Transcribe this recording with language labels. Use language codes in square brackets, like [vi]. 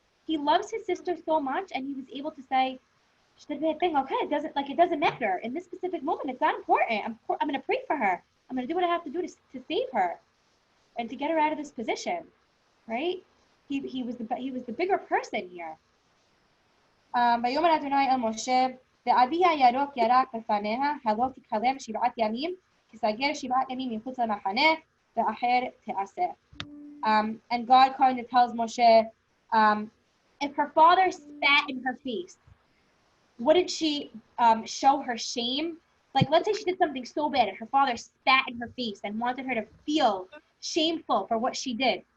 [en] He loves his sister so much, and he was able to say, okay, it doesn't matter. In this specific moment, it's not important. I'm going to pray for her. I'm going to do what I have to do to save her and to get her out of this position, right? He was the bigger person here. [he] ויאמר אדוני אל משה, ואבי הירוק ירק לפניה, הלא תכלם 7 ימים, תסגר 7 ימים מחוץ למחנה, ואחר תעשה. [en] And God kind of tells Moshe, if her father spat in her face, wouldn't she show her shame? Like, let's say she did something so bad and her father spat in her face and wanted her to feel shameful for what she did.